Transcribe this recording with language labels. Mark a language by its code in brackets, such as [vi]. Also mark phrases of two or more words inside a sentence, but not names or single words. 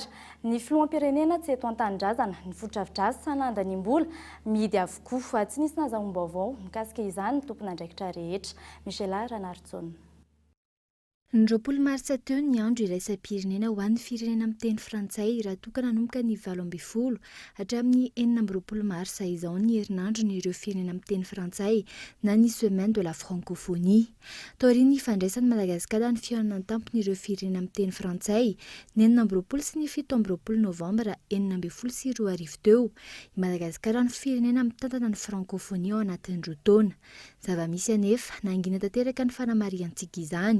[mg] Ny filoham-pirenena tsy eto an-tanindrazana ny foto-drafitrasa nandanimbola mihidy avokoa tsy nisy nahazahoam-baovao mikasika izany tompon'andraikitra rehetra. Michela Ranaritsona. Ny 20 martsa teo ny andro iraisam-pirenena ho an'ny firenena amin'ny teny frantsay raha toka nanomboka ny 20 hatramin'ny 4 marsa izao ny herinandron' ireo firenena amin'ny teny frantsay na ny [fr] semaine de la francophonie. [mg] Taorian'ny fandraisan'ny Madagasikara ny fihaonana tampony ireo firenena amin'ny teny frantsay ny 20 sy ny 17 novambra 2024 teo. I Madagasikara ny firenena mitantana ny francophonie ao anatin'ny roa taona. Zava-misy anefa nangina tanteraka ny fanamariantsika izany.